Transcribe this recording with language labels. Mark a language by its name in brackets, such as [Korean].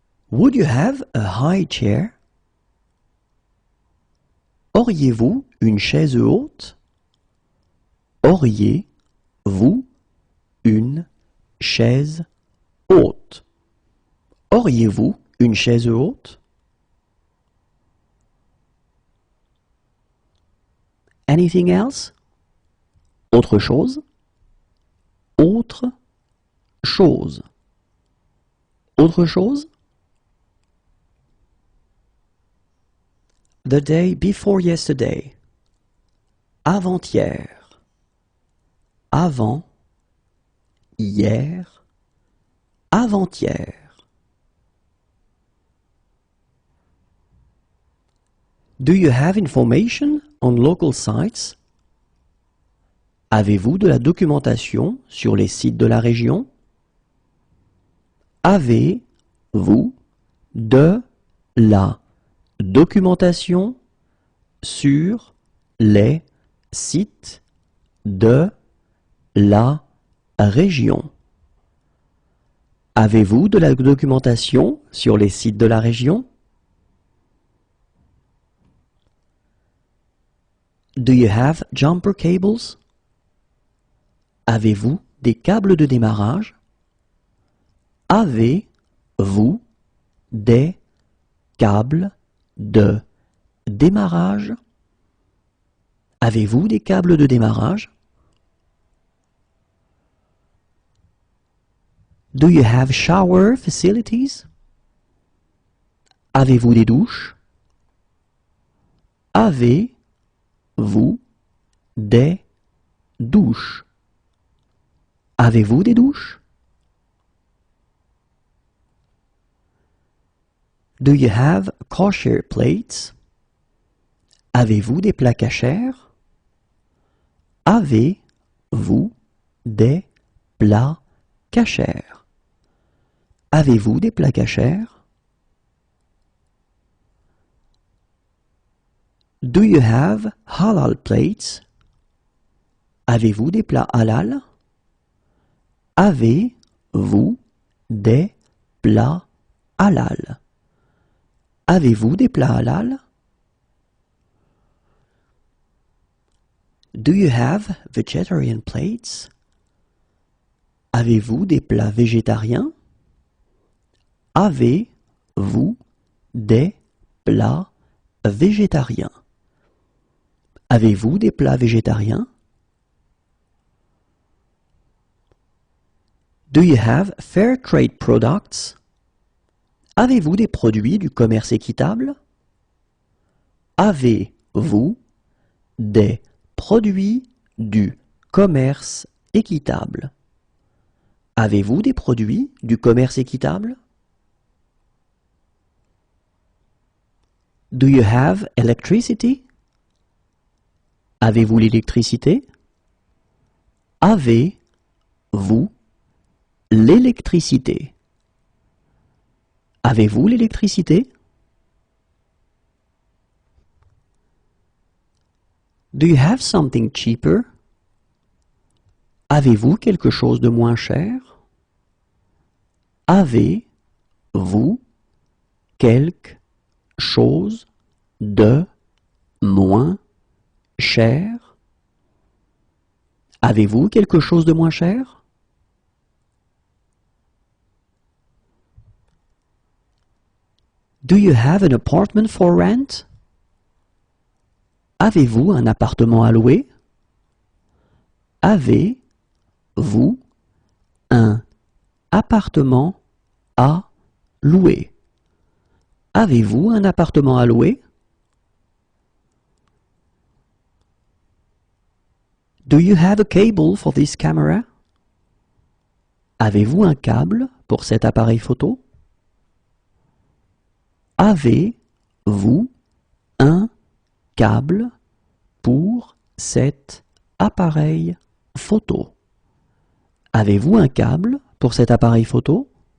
[English] Would you have a high chair? [French] Auriez-vous une chaise haute? Auriez-vous une chaise haute? Auriez-vous une chaise haute? [English] Anything else? [French] Autre chose? Autre chose. Autre chose? [English] The day before yesterday. [French] Avant-hier. Avant. Hier. Avant-hier. [English] Do you have information on local sites? [French] Avez-vous de la documentation sur les sites de la région? Avez-vous de la documentation sur les sites de la région? Avez-vous de la documentation sur les sites de la région? [English] Do you have jumper cables? [French] Avez-vous des câbles de démarrage? Avez-vous des câbles de démarrage? Avez-vous des câbles de démarrage? [English] Do you have shower facilities? [French] Avez-vous des douches? Avez-vous des douches? Avez-vous des douches? [English] Do you have kosher plates? [French] Avez-vous des plats cachers? Avez-vous des plats cachers? Avez-vous des plats cachers? [English] Do you have halal plates? [French] Avez-vous des plats halal? Avez-vous des plats halal? Avez-vous des plats halal? [English] Do you have vegetarian plates? [French] Avez-vous des plats végétariens? Avez-vous des plats végétariens? Avez-vous des plats végétariens? [English] Do you have fair trade products? [French] Avez-vous des produits du commerce équitable? Avez-vous des produits du commerce équitable? Avez-vous des produits du commerce équitable? [English] Do you have electricity? [French] Avez-vous l'électricité? Avez-vous l'électricité? Avez-vous l'électricité? [English] Do you have something cheaper? [French] Avez-vous quelque chose de moins cher? Avez-vous quelque chose de moins cher? Avez-vous quelque chose de moins cher? [English] Do you have an apartment for rent? [French] Avez-vous un appartement à louer? Avez-vous un appartement à louer? Avez-vous un appartement à louer? [English] Do you have a cable for this camera? [French] Avez-vous un câble pour cet appareil photo? Avez-vous un câble pour cet appareil photo? Avez-vous un câble pour cet appareil photo?